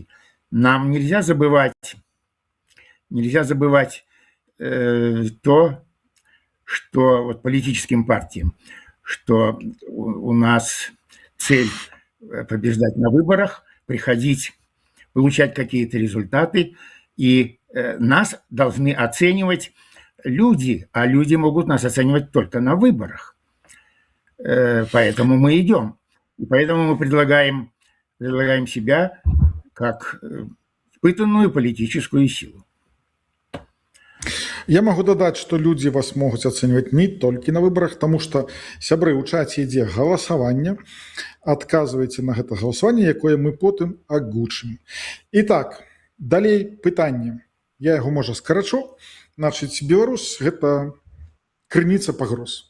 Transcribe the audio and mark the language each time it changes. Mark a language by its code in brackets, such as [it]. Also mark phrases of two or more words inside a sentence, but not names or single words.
[ru] Нам нельзя забывать то, что вот политическим партиям, что у нас цель побеждать на выборах, приходить, получать какие-то результаты, и нас должны оценивать люди, а люди могут нас оценивать только на выборах. Поэтому мы идем. И поэтому мы предлагаем себя как испытанную политическую силу. [be] Я могу дадаць, што людзі вас могуць ацэньваць не толькі на выбарах, таму што, сябры, у чаце ідзе галасаванне, адказвайце на гэта галасаванне, якое мы потым агучым. І так, далей пытанне. Я яго, можа, скарачу. Значыць, Беларусь – гэта крыніца пагроз.